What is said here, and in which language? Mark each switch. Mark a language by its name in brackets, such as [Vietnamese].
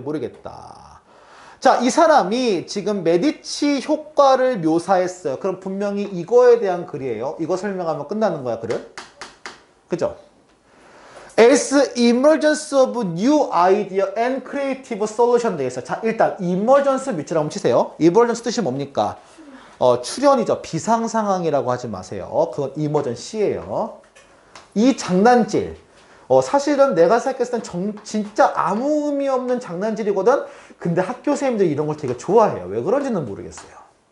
[Korean] 모르겠다. 자, 이 사람이 지금 메디치 효과를 묘사했어요. 그럼 분명히 이거에 대한 글이에요. 이거 설명하면 끝나는 거야, 글은. 그죠? [English] As emergence of new idea and creative solution [Korean] 돼 있어. 자, 일단 emergence 밑줄 한번 치세요. emergence 뜻이 뭡니까? 출현이죠. 비상 상황이라고 하지 마세요. 그건 emergency예요. 이 장난질. 사실은 내가 생각했을 땐 진짜 아무 의미 없는 장난질이거든. 근데 학교 선생님들이 이런 걸 되게 좋아해요. 왜 그런지는 모르겠어요.